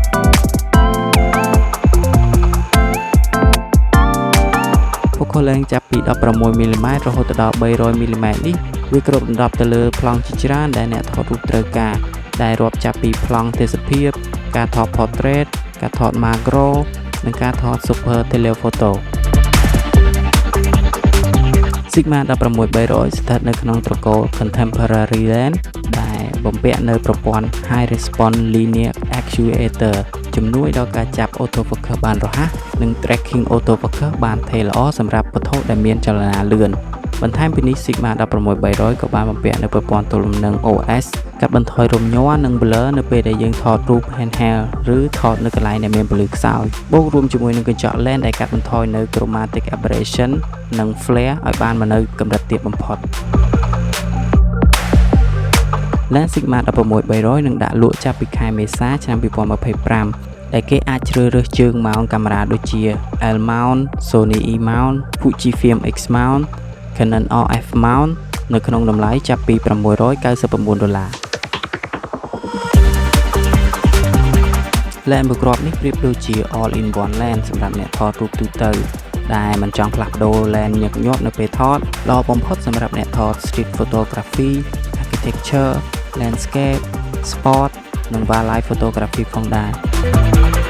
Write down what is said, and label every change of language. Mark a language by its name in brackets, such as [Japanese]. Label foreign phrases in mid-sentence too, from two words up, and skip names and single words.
[English] focal length [Khmer] ចាប់ពី 16mm រហូតដល់ 300mm នេះវាគ្របដណ្ដប់ទៅលើប្លង់ជាច្រើនដែលអ្នកថតរូបត្រូវការដែលរាប់ចាប់ពីប្លង់ទេសភាពការថត portrait ការថត macro និងការថត [English] super telephoto [Khmer] Sigma 16300 ស្ថិតនៅក្នុងត្រកូល Contemporary Lens ដែលបំពាក់នៅប្រព័ន្ធ [English] High Response Linear Actuator [Khmer] ជំនួយដល់ ការចាប់ autofocus បានរហ័សនិង [English] tracking autofocus [Khmer] បានថេរល្អសម្រាប់វត្ថុដែលមានចលនាលឿនបន្ថែមពីនេះ Sigma 16300 ក៏បានបំពាក់នៅប្រព័ន្ធទល់លំនឹង OS កាត់បន្ថយរំញ័រនិង blur នៅពេលដែលយើងថតរូប handheld ឬថតនៅកន្លែងដែលមានពន្លឺខ្សោយបូករួមជាមួយនឹងកញ្ចក់ lens ដែលកាត់បន្ថយនៅ [English] chromatic aberration [Khmer] និង flare ឲ្យបានមកនៅកម្រិតទាបបំផុត Lens Sigma 16300 នឹងដាក់លក់ចាប់ពីខែមេសាឆ្នាំ 2025 ដែលគេអាចជ្រើសរើសជើងម៉ោងកាមេរ៉ាដូចជា L mount, Sony E mount, Fujifilm X mount, Canon RF mount នៅក្នុងតម្លៃចាប់ពី$699 Lens មួយគ្រាប់នេះប្រៀបដូចជា [English] all in one lens [Khmer] សម្រាប់អ្នកថតរូបទូទៅដែលមិនចង់ផ្លាស់ប្ដូរ lens ញឹកញាប់នៅពេលថតល្អបំផុតសម្រាប់អ្នកថត [English] street photography, architecture, landscape, sport [Khmer] និង [English] wildlife photography [Khmer] ផងដែរ